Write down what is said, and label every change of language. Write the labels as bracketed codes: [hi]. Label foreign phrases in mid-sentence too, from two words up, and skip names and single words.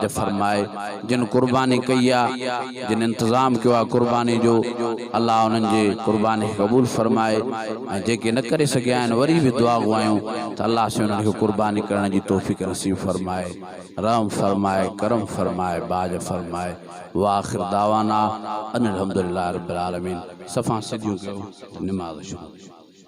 [sd] फरमाए जिन कुर्बानी कई आहे जिन इंतज़ाम किया कुर्बानी जो अल्लाह उन्हनि जे कुर्बानी क़बूल फरमाए ऐं जेके न करे सघिया आहिनि वरी बि दुआ घुरायूं त अल्लाह से उन्हनि खे कुर्बानी करण जी तौफ़ीक़ नसीब फरमाए रहम फरमाए करम फरमाए बाज फरमाए [ar] وآخر دعوانا أن الحمد لله رب العالمين [sd] सफ़ा सिद्धियूं कयो निमाज़ शुरू